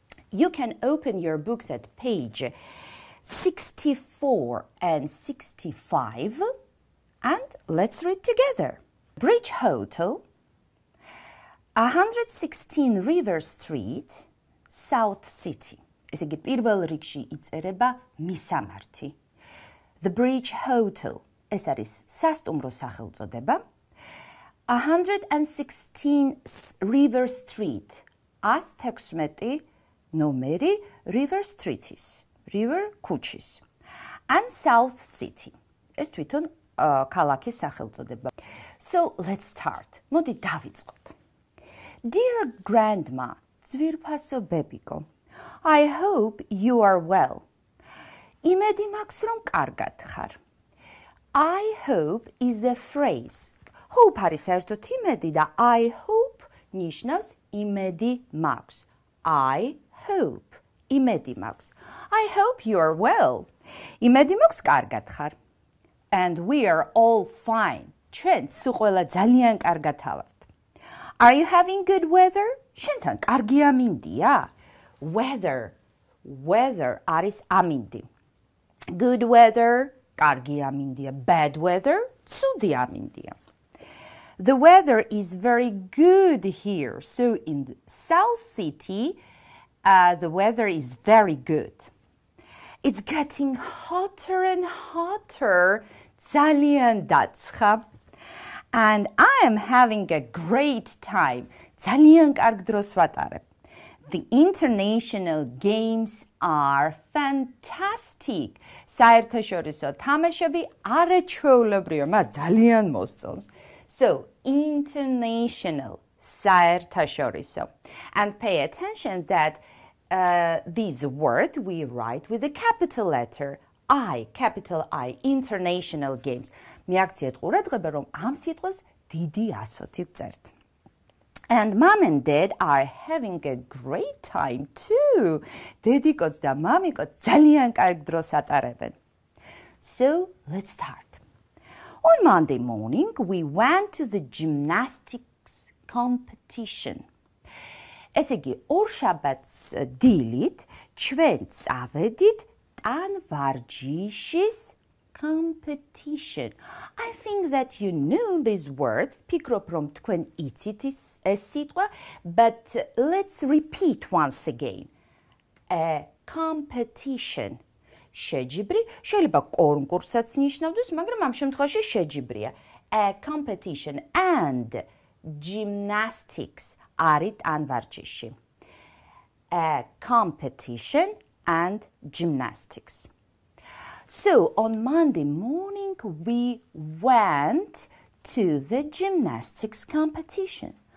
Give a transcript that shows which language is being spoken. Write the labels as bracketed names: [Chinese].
[English] You can open your books at page 64 and 65 and let's read together. Bridge Hotel, 116 River Street, South City. [Georgian] ესე იგი, პირველ რიგში იწერება მისამართი. The Bridge Hotel. ეს არის სასტუმრო სახელწოდება. [English] 116 River Street. [Georgian] 116 ნომერი River Street-ის. River ქუჩის. [English] And South City. [Georgian] ეს თვითონ ქალაქის სახელწოდება. [English] So, let's start. [Georgian] მოდი დავიწყოთ. [English] Dear grandma, [Georgian] ძვირფასო ბებიკო, [English] I hope you are well. [Georgian] იმედი მაქვს, რომ კარგად ხარ. [English] I hope is the phrase. [Georgian] Hope არის საერთოდ იმედი და I hope ნიშნავს იმედი მაქვს. [English] I hope. [Georgian] იმედი მაქვს. [English] I hope you are well. [Georgian] იმედი მაქვს კარგად ხარ. [English] And we are all fine. [Georgian] ჩვენ სულ ყველა ძალიან კარგად ვართ. [English] Are you having good weather? [Georgian] შენთან კარგი ამინდია? Weather არის ამინდი. [English] Good weather, [Georgian] კარგი ამინდია. [English] Bad weather, [Georgian] ცუდი ამინდია. [English] The weather is very good here. So in the South City, the weather is very good. It's getting hotter and hotter. [Georgian] ძალიან დაცხა. [English] and I am having a great time. [Georgian] ძალიან კარგ დროს ვატარებ. [English] The international games are fantastic. [Georgian] საერთაშორისო თამაშები არაჩვეულებრივია, მას ძალიან მოსწონს. [English] So, international, საერთაშორისო. And pay attention that this word we write with a capital letter I, capital I, international games. [Georgian] მიაქციეთ ყურადღება, რომ ამ სიტყვას დიდი ასოთი ვწერთ. [English] And mom and dad are having a great time too. [Georgian] დედიკოც და მამიკო ძალიან კარგ დროს ატარებენ. [English] So, let's start. On Monday morning, we went to the gymnastics competition. [Georgian] ესე იგი, ორშაბათს დილით ჩვენ წავედით ტანვარჯიშის competition. [English] I think that you know this word. [Georgian] ფიქრობ, რომ თქვენ იცით ეს სიტყვა, [English] but let's repeat once again. [Georgian] A competition. შეჯიბრი, შეიძლება კონკურსაც ნიშნავდეს, მაგრამ ამ შემთხვევაში შეჯიბრია. [English] A competition and gymnastics [Georgian] არის ტანვარჯიში. [English] A competition and gymnastics. So, on Monday morning, we went to the gymnastics competition.